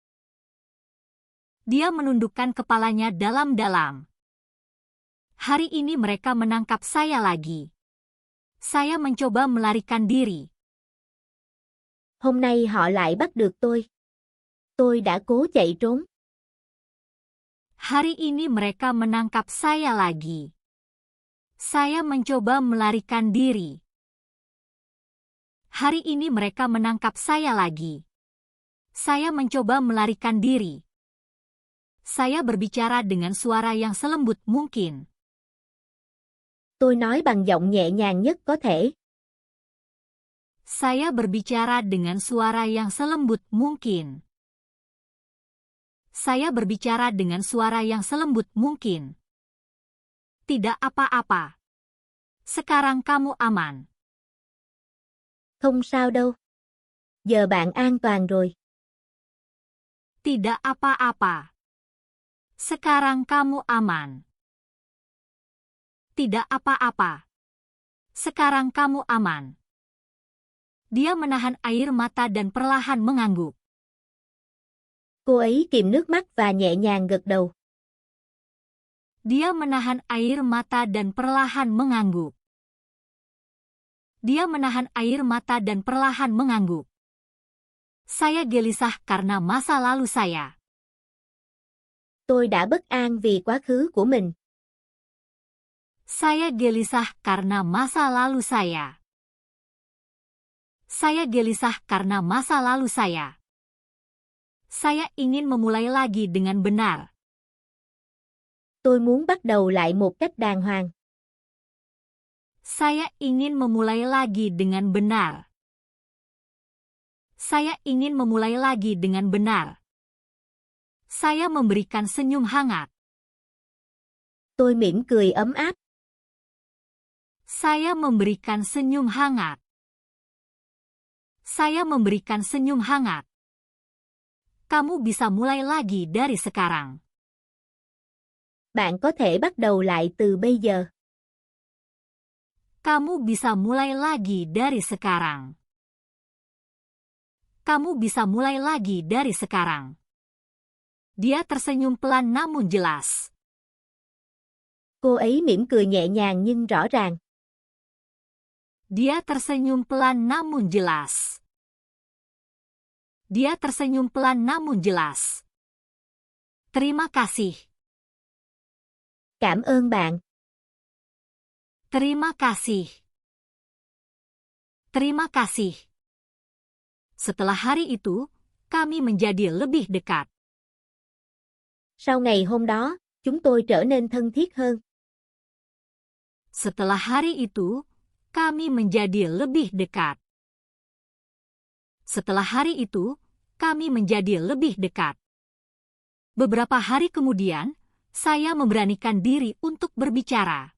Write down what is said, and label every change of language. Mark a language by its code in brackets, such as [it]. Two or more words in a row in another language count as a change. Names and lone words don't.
[id] Dia menundukkan kepalanya dalam-dalam. Hari ini mereka menangkap saya lagi. Saya mencoba melarikan diri. [vi] Hôm nay họ lại bắt được tôi. Tôi đã cố chạy trốn. [id] Hari ini mereka menangkap saya lagi. Saya mencoba melarikan diri. Hari ini mereka menangkap saya lagi. Saya mencoba melarikan diri. Saya berbicara dengan suara yang selembut mungkin. [vi] Tôi nói bằng giọng nhẹ nhàng nhất có thể. [id] Saya berbicara dengan suara yang selembut mungkin. Saya berbicara dengan suara yang selembut mungkin. Tidak apa-apa. Sekarang kamu aman. [vi] Không sao đâu. Giờ bạn an toàn rồi. [id] Tidak apa-apa. Sekarang kamu aman. Tidak apa-apa. Sekarang kamu aman. Dia menahan air mata dan perlahan mengangguk. [vi] Cô ấy kìm nước mắt và nhẹ nhàng gật đầu. [id] Dia menahan air mata dan perlahan mengangguk. Dia menahan air mata dan perlahan mengangguk. Saya gelisah karena masa lalu saya. [vi] Tôi đã bất an vì quá khứ của mình. [id] Saya gelisah karena masa lalu saya. Saya gelisah karena masa lalu saya. Saya ingin memulai lagi dengan benar. [vi] Tôi muốn bắt đầu lại một cách đàng hoàng. [id] Saya ingin memulai lagi dengan benar. Saya ingin memulai lagi dengan benar. Saya memberikan senyum hangat. [vi] Tôi mỉm cười ấm áp. [id] Saya memberikan senyum hangat. Saya memberikan senyum hangat. Kamu bisa mulai lagi dari sekarang. [vi] Bạn có thể bắt đầu lại từ bây giờ. [id] Kamu bisa mulai lagi dari sekarang. Kamu bisa mulai lagi dari sekarang. Dia tersenyum pelan namun jelas. [vi] Cô ấy mỉm cười nhẹ nhàng nhưng rõ ràng. [id] Dia tersenyum pelan namun jelas. Dia tersenyum pelan namun jelas. Terima kasih. [vi] Cảm ơn bạn. [id] Terima kasih. Terima kasih. Setelah hari itu, kami menjadi lebih dekat. [vi] Sau ngày hôm đó, chúng tôi trở nên thân thiết hơn. [id] Setelah hari itu, kami menjadi lebih dekat. Setelah hari itu, kami menjadi lebih dekat. Beberapa hari kemudian, saya memberanikan diri untuk berbicara.